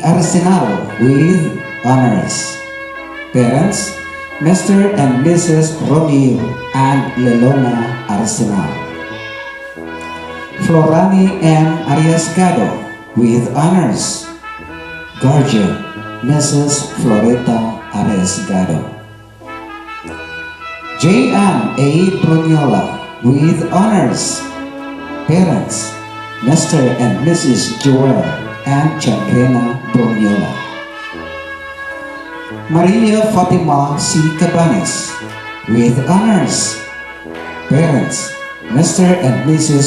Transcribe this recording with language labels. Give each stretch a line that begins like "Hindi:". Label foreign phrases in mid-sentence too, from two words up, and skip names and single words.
English: Arsenal, with honors. Parents, Mr. and Mrs. Romeo and Lelona Arsenal. Florani M. Arriesgado, with honors. Guardian, Mrs. Floreta Arriesgado. J.M. A. Bruniola, with honors. Parents, Mr. and Mrs. Joel and Chandrena Bruniola. Maria Fatima C. Cabanes, with honors. Parents, Mr. and Mrs.